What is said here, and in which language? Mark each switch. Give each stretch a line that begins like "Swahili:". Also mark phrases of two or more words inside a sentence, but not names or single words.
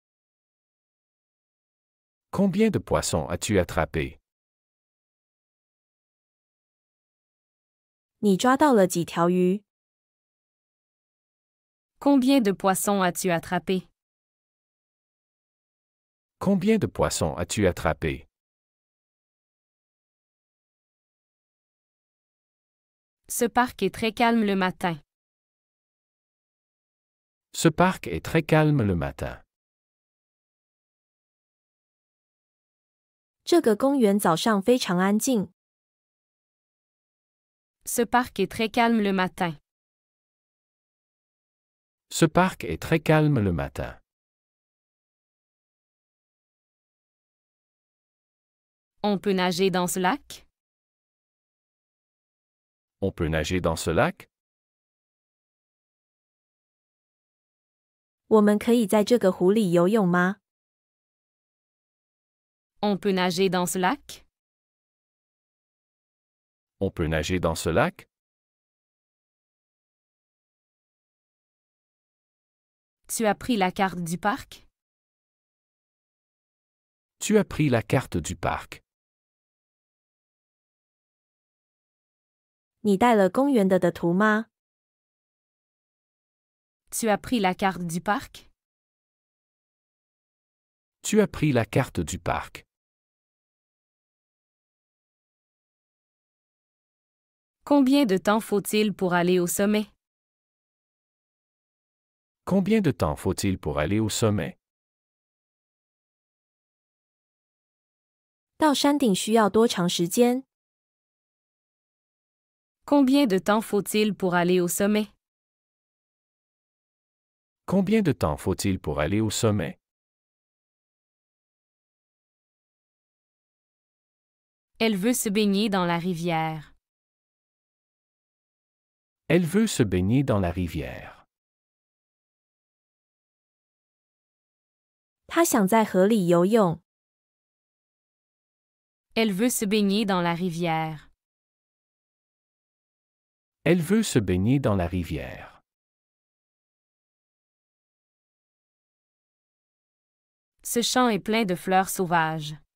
French: Combien de poissons as-tu attrapé?
Chinese: 你抓到了几条鱼？
French: Combien de poissons as-tu attrapé? Combien de poissons as-tu attrapé? Ce parc est très calme le matin. Ce parc est très calme le matin.
Chinese: 这个公园早上非常安静。
French: Ce parc est très calme le matin. Ce parc est très calme le matin. On peut nager dans ce lac? On peut nager dans ce lac?
Chinese: 我们可以在这个湖里游泳吗？
French: On peut nager dans ce lac? On peut nager dans ce lac? Tu as pris la carte du parc? Tu as pris la carte du parc.
Chinese: 你带了公园的图吗？
French: Tu as pris la carte du parc? Tu as pris la carte du parc. Combien de temps faut-il pour aller au sommet? Combien de temps faut-il pour aller au sommet?
Chinese: 到山顶需要多长时间？
French: Combien de temps faut-il pour aller au sommet? Combien de temps faut-il pour aller au sommet? Elle veut se baigner dans la rivière. Elle veut se baigner dans la rivière.
Chinese: 他想在河里游泳。
French: Elle veut se baigner dans la rivière. Elle veut se baigner dans la rivière. Ce champ est plein de fleurs sauvages.